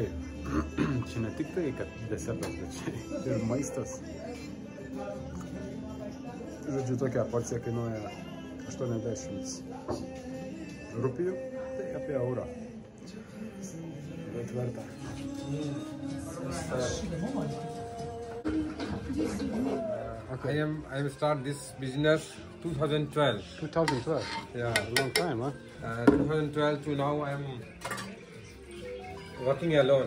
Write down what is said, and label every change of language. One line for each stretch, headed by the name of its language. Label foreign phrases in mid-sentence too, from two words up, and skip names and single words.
Lithuanian: Čia ne tik tai, kad desertas, bet čia ir maistas. Žodžiu, tokia porcija kainuoja 80 rupijų, tai apie eurą. Bet verta.
English: Okay. I am start this business 2012. 2012? Yeah. A long time, huh? 2012 to now I am working alone.